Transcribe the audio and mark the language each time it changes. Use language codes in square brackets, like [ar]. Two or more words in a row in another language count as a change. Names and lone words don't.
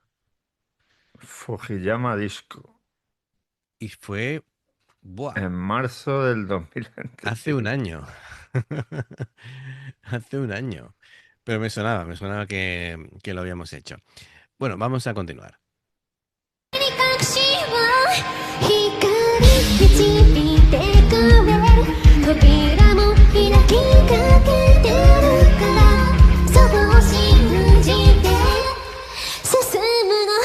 [es] Fujiyama Disco Y fue, buah, en marzo del hace un 2023. año. Hace un año. Pero me sonaba que lo habíamos hecho. Bueno, vamos a continuar. [ja] 隠しを光導いてくれる扉も開きかけてるからそこを信じて進むの